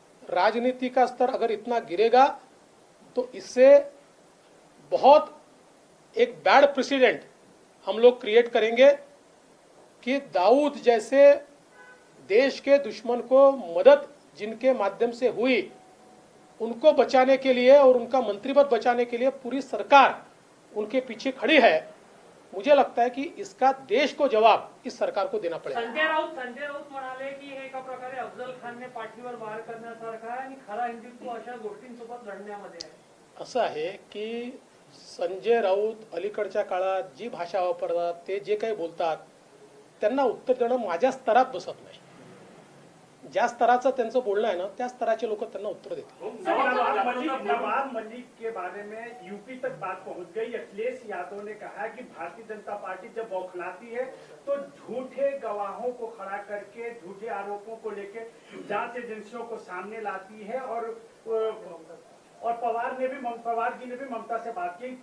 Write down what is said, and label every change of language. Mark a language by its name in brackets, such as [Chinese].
[Hindi] राजनीति का स्तर अगर इतना गिरेगा तो इससे बहुत एक बैड प्रेसिडेंट हम लोग क्रिएट करेंगे कि दाऊद जैसे देश के दुश्मन को मदद जिनके माध्यम से हुई, उनको बचाने के लिए और उनका मंत्री पद बचाने के लिए पूरी सरकार उनके पीछे खड़ी है, मुझे लगता है कि इसका देश को जवाब इस सरकार को देना पड़ेगा। [Marathi] संजय राऊत म्हणाले की हे एका प्रकारे अफजल खानने पाठीवर वार करण्यासारखं आहे आणि खरा हिंदुत्व अशा गोष्टींसोबत लढण्यामध्ये आहे। असं आहे की संजय राऊत अलीकडच्या काळात जी भाषा वापरतात, ते जे काही बोलतात, त्यांना उत्तर देणं माझ्या स्तरात बसत नाही। ज्या स्तराचं त्यांचं बोलणं आहे ना, त्या स्तराचे लोक त्यांना उत्तर देतील। [Hindi] नवाब मलिक के बारे में यूपी तक बात पहुंच गई। अखिलेश यादव ने कहा कि भारतीय जनता पार्टी जब बौखलाती है तो झूठे गवाहों को खड़ा करके झूठे आरोपों को लेकर जांच एजेंसियों को सामने लाती है। और पवार जी ने भी ममता से बात की।